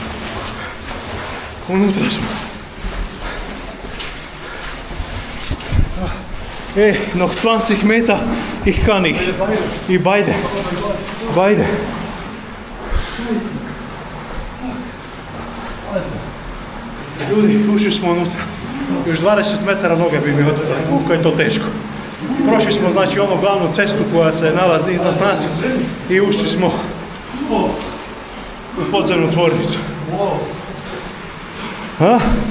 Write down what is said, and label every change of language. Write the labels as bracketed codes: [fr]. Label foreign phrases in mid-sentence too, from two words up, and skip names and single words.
[hr] Unutra smo. [de] Noch 20 Meter, ich kann nicht. I beide. Beide. [hr] Ljudi, ušli smo unutra. Još 20 metara noge bi mi otrpali, koliko je to teško. Prošli smo, znači, onu glavnu cestu koja se nalazi iznad nas i ušli smo u podzemnu tvornicu.